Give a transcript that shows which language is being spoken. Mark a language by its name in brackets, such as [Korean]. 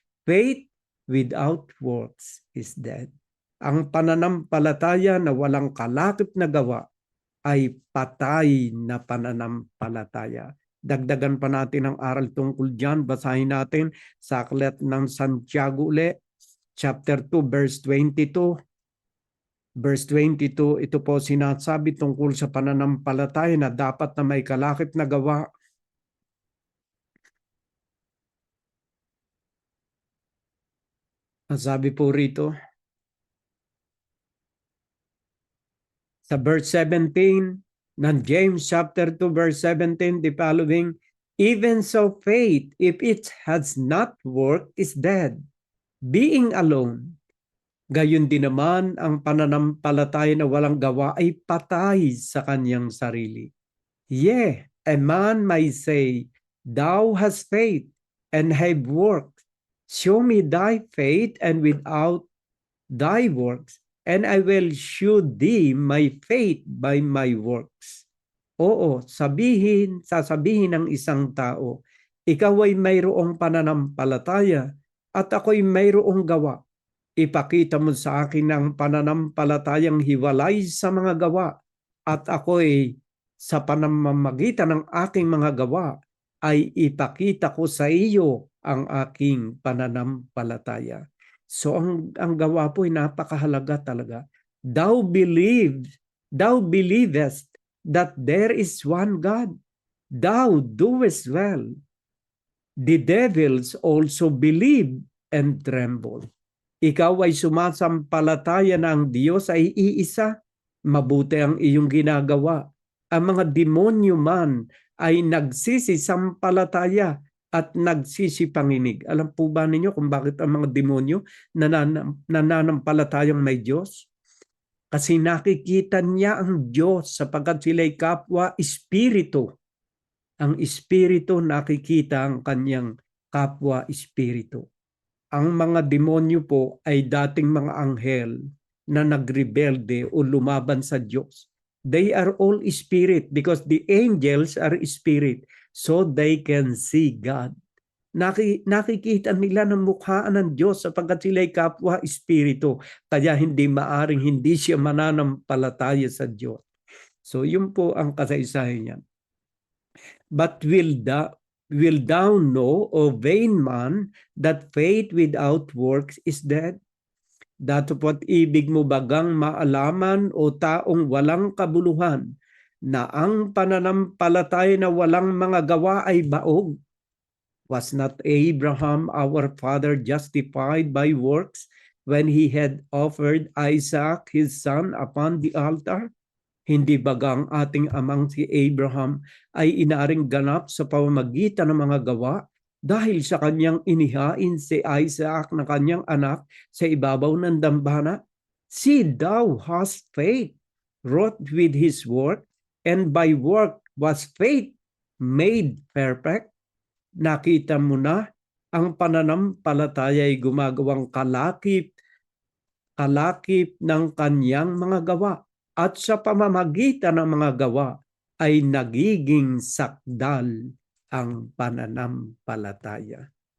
[English] Faith without works is dead. [Filipino] Ang pananampalataya na walang kalakip na gawa ay patay na pananampalataya. Dagdagan pa natin ang aral tungkol dyan. Basahin natin sa aklat ng Santiago uli, chapter 2, verse 22. Verse 22, ito po sinasabi tungkol sa pananampalataya na dapat na may kalakip na gawa. Ang sabi po rito, [English] sa verse 17 ng James chapter 2 verse 17, the following, even so faith, if it has not worked, is dead, being alone. [Filipino] Gayon din naman ang pananampalataya na walang gawa ay patay sa kanyang sarili. [English] Yeah, a man may say, thou hast faith and have worked. Show me thy faith and without thy works, and I will shew thee my faith by my works. [Filipino] Oo, sasabihin ng isang tao, ikaw ay mayroong pananampalataya at ako'y mayroong gawa. Ipakita mo sa akin ang pananampalatayang hiwalay sa mga gawa at ako'y sa panamamagitan ng aking mga gawa ay ipakita ko sa iyo ang aking pananampalataya. So ang gawa po ay napakahalaga talaga. [English] Thou believest that there is one God. Thou doest well. The devils also believe and tremble. [Filipino] Ikaw ay sumasampalataya na ang Diyos ay iisa. Mabuti ang iyong ginagawa. Ang mga demonyo man ay nagsisisampalataya at nagsisipanginig. Alam po ba ninyo kung bakit ang mga demonyo nananampalatayang may Diyos? Kasi nakikita niya ang Diyos sapagkat sila'y kapwa espiritu. Ang espiritu nakikita ang kanyang kapwa espiritu. Ang mga demonyo po ay dating mga anghel na nagrebelde o lumaban sa Diyos. [English] They are all spirit because the angels are spirit, so they can see God. [Filipino] Nakikita nila ng mukhaan ng Diyos sapagkat sila'y kapwa espiritu, kaya hindi maaring hindi siya mananampalataya sa Diyos. So yun po ang kasaysayan niya. [English] But will thou know, O vain man, that faith without works is dead? [Filipino] Datapot ibig mo bagang maalaman o taong walang kabuluhan na ang pananampalataya na walang mga gawa ay baog? [English] Was not Abraham our father justified by works when he had offered Isaac his son upon the altar? [Filipino] Hindi bagang ating amang si Abraham ay inaring ganap sa pamamagitan ng mga gawa dahil sa kanyang inihain si Isaac na kanyang anak sa ibabaw ng dambana? [English] See, thou hast faith wrought with his work, and by work was faith made perfect. [Filipino] Nakita mo na ang pananampalataya ay gumagawang kalakip ng kanyang mga gawa, at sa pamamagitan ng mga gawa ay nagiging sakdal ang pananampalataya.